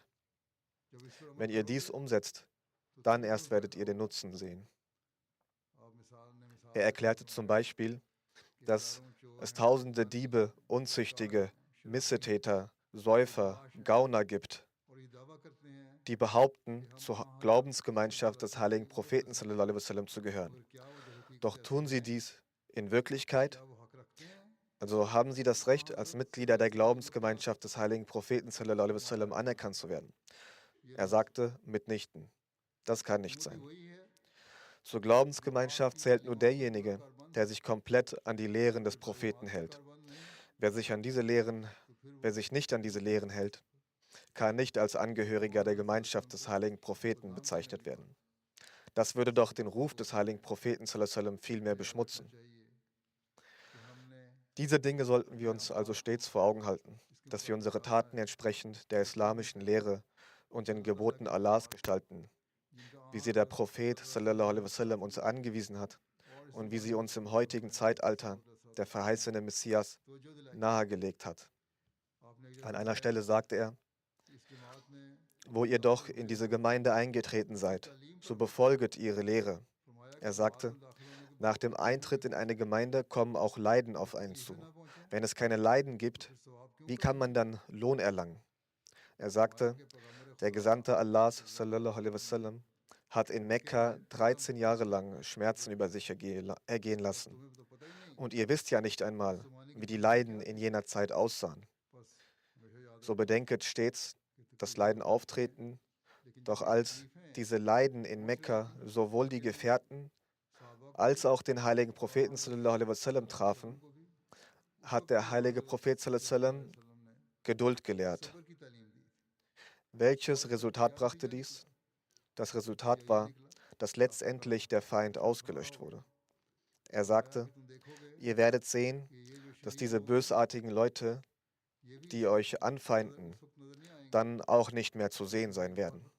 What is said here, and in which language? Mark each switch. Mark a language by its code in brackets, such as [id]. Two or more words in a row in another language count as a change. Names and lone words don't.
[de] Wenn ihr dies umsetzt, dann erst werdet ihr den Nutzen sehen. Er erklärte zum Beispiel, dass es tausende Diebe, Unzüchtige, Missetäter, Säufer, Gauner gibt, die behaupten, zur Glaubensgemeinschaft des heiligen Propheten [ar] صلى الله عليه وسلم [de] zu gehören. Doch tun sie dies in Wirklichkeit? Also haben sie das Recht, als Mitglieder der Glaubensgemeinschaft des heiligen Propheten [ar] صلى الله عليه وسلم [de] anerkannt zu werden? Er sagte, mitnichten. Das kann nicht sein. Zur Glaubensgemeinschaft zählt nur derjenige, der sich komplett an die Lehren des Propheten hält. Wer sich nicht an diese Lehren hält, kann nicht als Angehöriger der Gemeinschaft des heiligen Propheten bezeichnet werden. Das würde doch den Ruf des heiligen Propheten [ar] صلى الله عليه وسلم [de] viel mehr beschmutzen. Diese Dinge sollten wir uns also stets vor Augen halten, dass wir unsere Taten entsprechend der islamischen Lehre und den Geboten Allahs gestalten, wie sie der Prophet [ar] صلى الله عليه وسلم [de] uns angewiesen hat und wie sie uns im heutigen Zeitalter der verheißene Messias nahegelegt hat. An einer Stelle sagte er, wo ihr doch in diese Gemeinde eingetreten seid, so befolget ihre Lehre. Er sagte, nach dem Eintritt in eine Gemeinde kommen auch Leiden auf einen zu. Wenn es keine Leiden gibt, wie kann man dann Lohn erlangen? Er sagte, der Gesandte Allahs [ar] صلى الله عليه وسلم [de] hat in Mekka 13 Jahre lang Schmerzen über sich ergehen lassen. Und ihr wisst ja nicht einmal, wie die Leiden in jener Zeit aussahen. So bedenket stets, dass Leiden auftreten, doch als diese Leiden in Mekka sowohl die Gefährten als auch den heiligen Propheten [ar] صلى الله عليه وسلم [de] trafen, hat der heilige Prophet [ar] صلى الله عليه وسلم [de] Geduld gelehrt. Welches Resultat brachte dies? Das Resultat war, dass letztendlich der Feind ausgelöscht wurde. Er sagte, ihr werdet sehen, dass diese bösartigen Leute, die euch anfeinden, dann auch nicht mehr zu sehen sein werden.